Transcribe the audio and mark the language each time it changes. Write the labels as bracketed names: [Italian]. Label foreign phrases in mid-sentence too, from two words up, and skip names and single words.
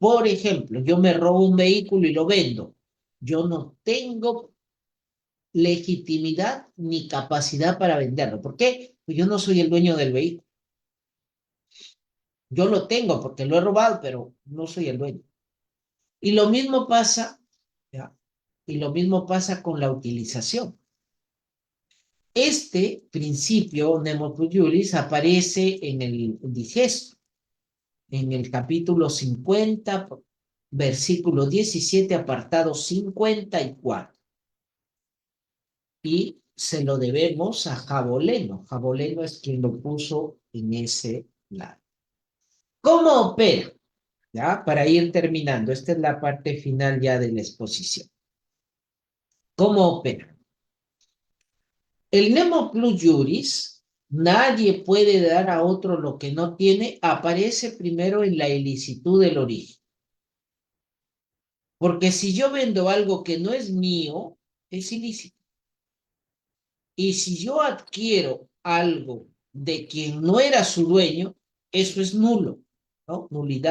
[Spanish] Por ejemplo, yo me robo un vehículo y lo vendo. Yo no tengo legitimidad ni capacidad para venderlo. ¿Por qué? Pues yo no soy el dueño del vehículo. Yo lo tengo porque lo he robado, pero no soy el dueño. Y lo mismo pasa, ¿ya? Y lo mismo pasa con la utilización. Este principio, [Latin] nemo plus iuris, [Spanish] aparece en el digesto, en el capítulo 50, versículo 17, apartado 54. Y se lo debemos a Jaboleno. Jaboleno es quien lo puso en ese lado. ¿Cómo opera? ¿Ya? Para ir terminando, esta es la parte final ya de la exposición. ¿Cómo opera? El [Latin] nemo plus iuris, [Spanish] nadie puede dar a otro lo que no tiene, aparece primero en la ilicitud del origen. Porque si yo vendo algo que no es mío, es ilícito. Y si yo adquiero algo de quien no era su dueño, eso es nulo, ¿no?